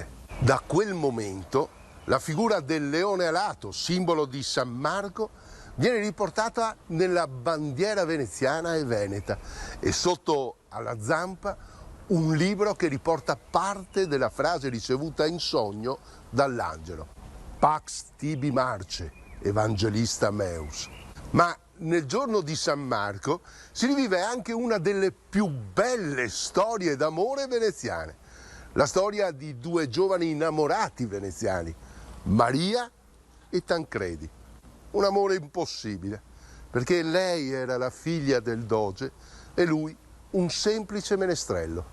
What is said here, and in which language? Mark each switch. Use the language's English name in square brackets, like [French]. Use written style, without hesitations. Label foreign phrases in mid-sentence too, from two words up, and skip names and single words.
[Italian] Da quel momento la figura del leone alato, simbolo di San Marco, viene riportata nella bandiera veneziana e veneta e sotto alla zampa un libro che riporta parte della frase ricevuta in sogno dall'angelo. [Latin] Pax tibi marce, evangelista meus. [Italian] Ma nel giorno di San Marco si rivive anche una delle più belle storie d'amore veneziane. La storia di due giovani innamorati veneziani, Maria e Tancredi. Un amore impossibile, perché lei era la figlia del doge e lui un semplice menestrello.